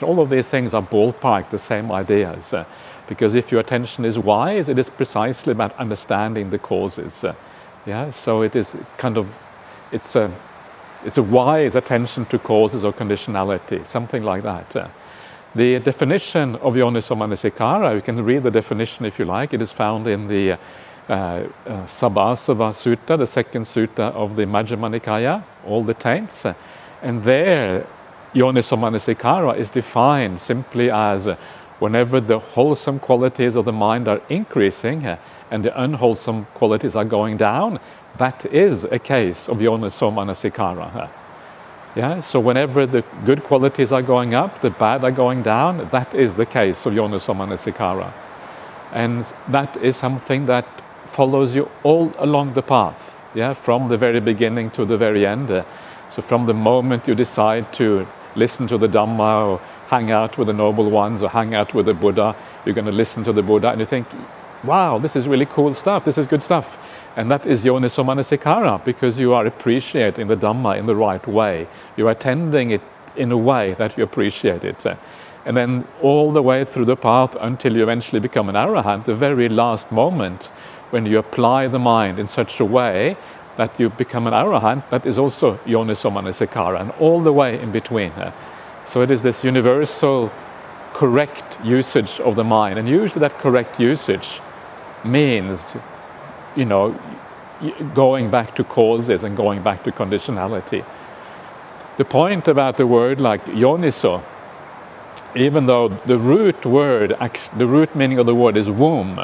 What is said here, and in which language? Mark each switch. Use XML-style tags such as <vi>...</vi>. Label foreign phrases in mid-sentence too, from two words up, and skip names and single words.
<en>All of these things are ballpark the same ideas. Because if your attention is wise, it is precisely about understanding the causes. Yeah, so it is it's a wise attention to causes or conditionality, something like that. The definition of</en> <pi>yoniso manasikara,</pi> <en>you can read the definition if you like. It is found in the Sabbasava Sutta, the second sutta of the Majjhima Nikaya, all the taints. And there,</en> <pi>yoniso manasikara</pi> <en>is defined simply as whenever the wholesome qualities of the mind are increasing and the unwholesome qualities are going down, that is a case of</en> <pi>yoniso manasikara.</pi> <en>Yeah, so whenever the good qualities are going up, the bad are going down, that is the case of</en> <pi>yoniso manasikara.</pi> <en>And that is something that follows you all along the path, yeah, from the very beginning to the very end. So from the moment you decide to listen to the Dhamma or hang out with the noble ones or hang out with the Buddha, you're going to listen to the Buddha and you think, wow, this is really cool stuff, this is good stuff. And that is</en> <pi>yoniso manasikara,</pi> <en>because you are appreciating the Dhamma in the right way. You're attending it in a way that you appreciate it. And then all the way through the path until you eventually become an arahant, the very last moment when you apply the mind in such a way that you become an arahant, that is also</en> <pi>yoniso manasikara,</pi> <en>and all the way in between. So it is this universal correct usage of the mind. And usually that correct usage means going back to causes and going back to conditionality. The point about the word like yoniso, even though the root meaning of the word is womb.</en>